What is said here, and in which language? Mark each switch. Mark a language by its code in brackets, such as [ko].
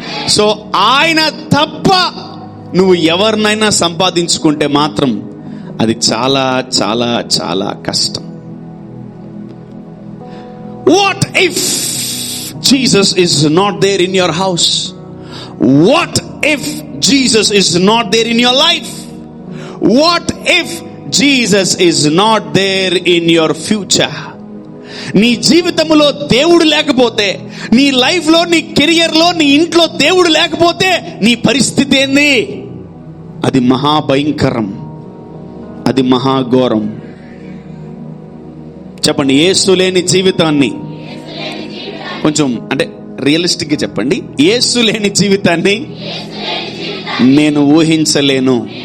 [te] So ఆయన తప్ప నువ్వు ఎవరినైనా సంపాదించుకుంటే మాత్రం అది చాలా చాలా చాలా కష్టం. [en] What if Jesus is not there in your house? What if Jesus is not there in your life? What if Jesus is not there in your future? [te] నీ జీవితంలో దేవుడు లేకపోతే, నీ లైఫ్ లో, నీ కెరియర్ లో, నీ ఇంట్లో దేవుడు లేకపోతే నీ పరిస్థితి ఏంది? అది మహాభయంకరం, అది మహాఘోరం. చెప్పండి, యేసు లేని జీవితాన్ని, కొంచెం అంటే రియలిస్టిక్ గా చెప్పండి, యేసు లేని జీవితాన్ని నేను ఊహించలేను.